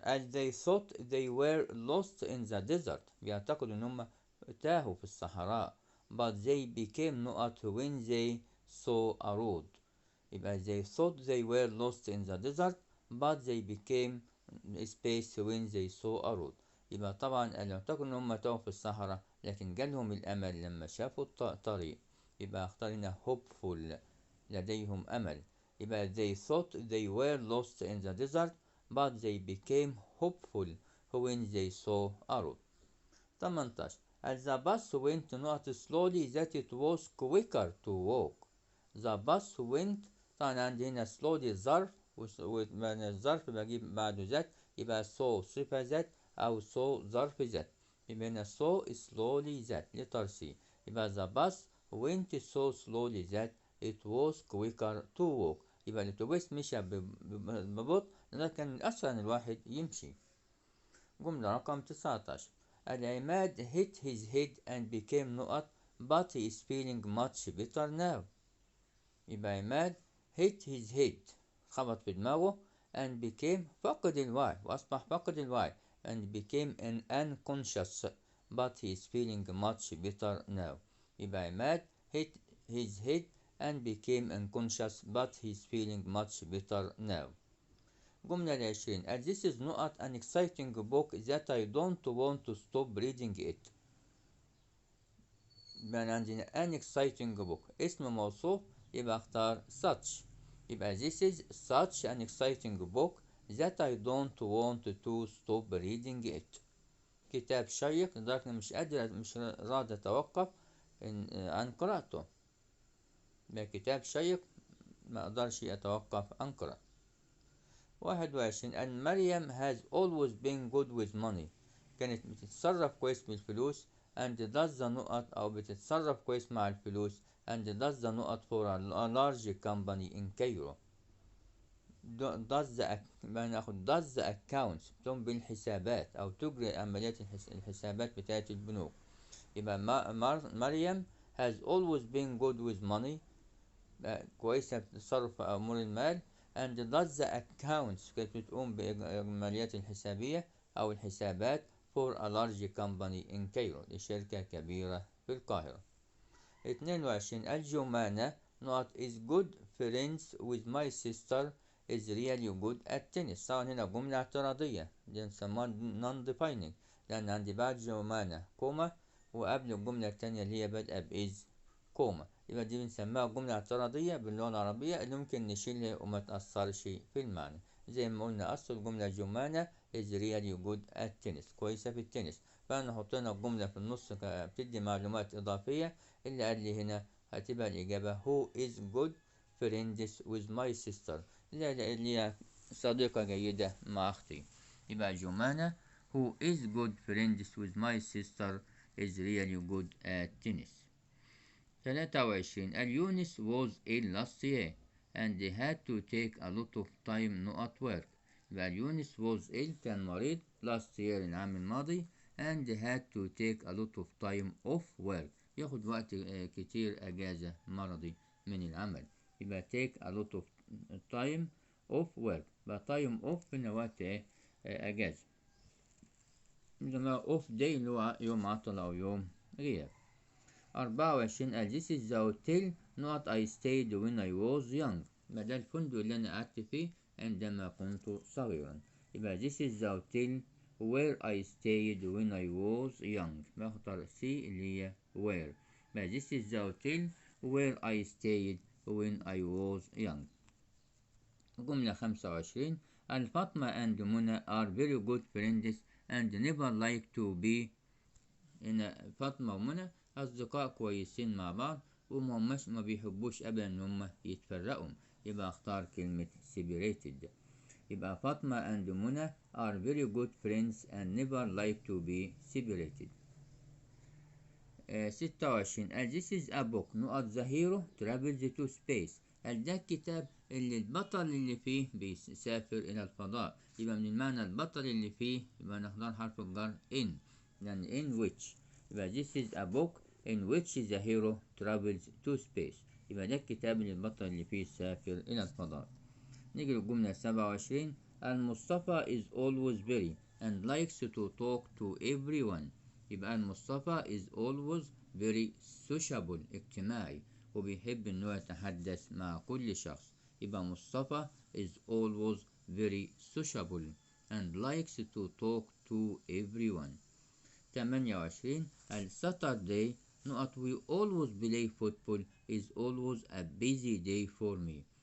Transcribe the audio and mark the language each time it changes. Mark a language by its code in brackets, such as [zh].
[en] as they thought they were lost in the desert. [ar] بيعتقدوا إن هم تاهوا في الصحراء. [en] but they became not when they saw a road. يبقى they thought they were lost in the desert but they became space when they saw a road. [ar] يبقى طبعا اعتقدوا إن هم تاهوا في الصحراء لكن جالهم الأمل لما شافوا الطريق. يبقى اختارنا hopeful لديهم أمل. [en] يبقى they thought they were lost in the desert but they became hopeful when they saw a road. 18. as the bus went not slowly that it was quicker to walk. the bus went [ar] طبعا عندي هنا slowly ظرف والظرف بجيب بعده ذات يبقى so صفة ذات أو so ظرف ذات. يبقى هنا [en] so slowly ذات letter C. يبقى the bus went so slowly that it was quicker to walk. [ar] يبقى الأتوبيس مشى ببطء لكن من الأسهل أن الواحد يمشي. جملة رقم 19. [en] Imad hit his head and became نقط but he is feeling much better now. يبقى Imad hit his head [ar] خبط في دماغه [en] and became [ar] فقد الوعي وأصبح فقد الوعي [en] and became an unconscious but he is feeling much better now. يبقى Imad hit his head and became unconscious but he is feeling much better now. [ar] جملة 20. [en] and this is not an exciting book that I don't want to stop reading it. [ar] يبقى عندنا [en] an exciting book [ar] اسم موصوف يبقى اختار such. [en] يبقى this is such an exciting book that I don't want to stop reading it. [ar] كتاب شيق لدرجة مش راضي أتوقف عن قراءته. يبقى كتاب شيق ما أقدرش أتوقف عن قراءته. 21. [en] and Maryam has always been good with money. [ar] كانت بتتصرف كويس بالفلوس [en] and does the نقط [ar] أو بتتصرف كويس مع الفلوس [en] and does the نقط for a large company in Cairo. does the accounts [ar] تقوم بالحسابات أو تجري عمليات الحسابات بتاعت البنوك. يبقى مريم [en] has always been good with money [ar] كويسة بتتصرف في أمور المال [en] and does the accounts [ar] كانت بتقوم بالعمليات الحسابية أو الحسابات [en] for a large company in Cairo [ar] لشركة كبيرة في القاهرة. [en] 22 الجمانة not is good friends with my sister is really good at tennis. [ar] طبعا هنا جملة اعتراضية دي نسموها non defining لأن عندي بعد جمانة كوما وقبل الجملة التانية اللي هي بادئة بإز كوما، يبقى دي بنسميها جملة اعتراضية باللغة العربية اللي ممكن نشيلها وما تأثرش في المعنى. زي ما قلنا أصل الجملة جمانة [en] is really good at tennis [ar] كويسة في التنس، فنحط لنا الجملة في النص بتدي معلومات إضافية. اللي قال لي هنا هتبقى الإجابة [en] who is good friends with my sister [ar] اللي هي صديقة جيدة مع أختي. [en] يبقى Jumana who is good friends with my sister is really good at tennis. 23 اليونس was ill last year and had to take a lot of time not at work. يبقى اليونس was ill [ar] كان مريض [en] last year [ar] العام الماضي [en] and had to take a lot of time off work [ar] ياخد وقت كتير أجازة مرضي من العمل. يبقى [en] take a lot of time off work [ar] يبقى time off هنا وقت أجازة إنما [en] off day [ar] اللي هو يوم عطل أو يوم غياب. [en] 24 this is the hotel not I stayed when I was young. [ar] ده الفندق اللي أنا قعدت فيه عندما كنت صغيرا. [en] يبقى this is the hotel where I stayed when I was young. [ar] بختار C اللي هي where. [en] يبقى this is the hotel where I stayed when I was young. [ar] جملة 25 [en] الفاطمة and Mona are very good friends and never like to be. [ar] هنا فاطمة ومنى أصدقاء كويسين مع بعض ومهمش ما بيحبوش أبدا إن هما يتفرقوا. يبقى أختار كلمة separated. [en] يبقى Fatima and Mona are very good friends and never like to be separated. 26 this is a book نقط the hero travels to space. [ar] ده الكتاب اللي البطل اللي فيه بيسافر إلى الفضاء. يبقى من المعنى البطل اللي فيه يبقى نختار حرف الجر in يعني in which. [en] يبقى this is a book in which the hero travels to space. [ar] يبقى ده الكتاب اللي البطل اللي فيه سافر إلى الفضاء. نيجي للجملة 27 [en] المصطفى is always very and likes to talk to everyone. [ar] يبقى المصطفى [en] is always very sociable [ar] اجتماعي وبيحب إنه يتحدث مع كل شخص. [en] يبقى Mustafa is always very sociable and likes to talk to everyone. 28 Saturday نقط we always play football is always a busy day for me.